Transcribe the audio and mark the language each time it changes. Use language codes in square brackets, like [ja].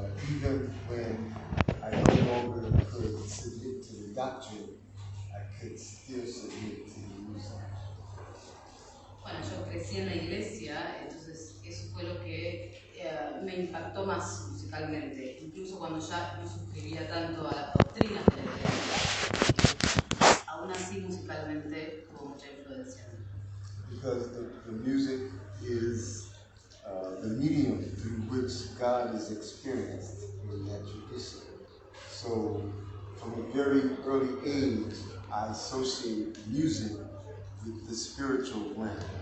[en] Even when I no longer could submit to the doctrine, I could still submit to the music. [es] Bueno, yo crecí en la iglesia, entonces eso fue lo que me impactó más musicalmente, incluso cuando ya no suscribía tanto a las doctrinas de la iglesia, aún así musicalmente tuvo mucha influencia. [en] Because the music is the medium through which God is experienced in that tradition. So from a very early age, I associate music with the spiritual realm.